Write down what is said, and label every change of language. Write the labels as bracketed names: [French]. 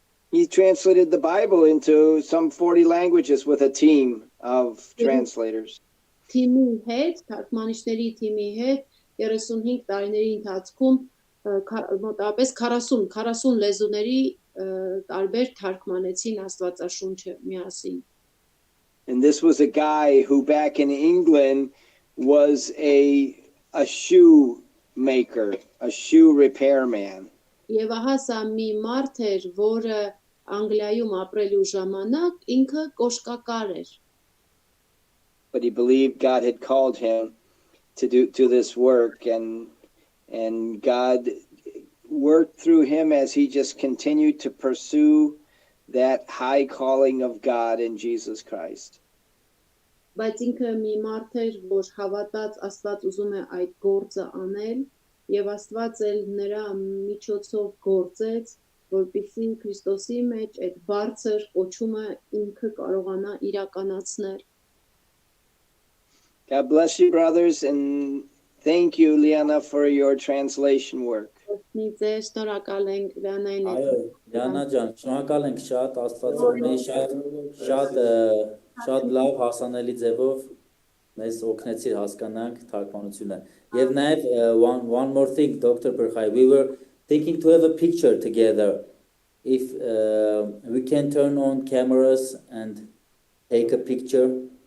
[English] He translated the Bible into some 40 languages with a team of translators. [Armenian] Թիմի հետ, թարգմանիչների թիմի հետ 35 տարիների ընթացքում մոտավորապես 40 լեզուների տարբեր թարգմանեցին Աստվածաշունչը միասին։ [English] And this was a guy who back in England was a shoe maker, a shoe repairman. [Armenian] Եվ ահա սա մի մարդ էր, որը Անգլիայում ապրելու ժամանակ ինքը կոշկակար էր։ [English] But he believed God had called him to this work, and God worked through him as he just continued to pursue that high calling of God in Jesus Christ. [Armenian] Բայց ինքը մի մարդ էր, որ հավատաց Աստված ուզում է այդ գործը անել, եւ Աստված էլ նրա միջոցով գործեց, որպեսզի Քրիստոսի մեջ այդ բարձր կոչումը ինքը կարողանա իրականացնել։ [English] God bless you, brothers, and thank you, Liana, for your translation work. [Armenian] Շնորհակալ ենք Լիանային։ Այո, Լիանա ջան, շնորհակալ ենք շատ, Աստված օգնի, շատ լավ հասանելի ձևով մեզ օգնեցիր հասկանանք թարգմանությունը։ Եվ նաև [English] one more thing, [Armenian] Dr. [English] Perchai, we were thinking to have a picture together. If we can turn on cameras and take a picture.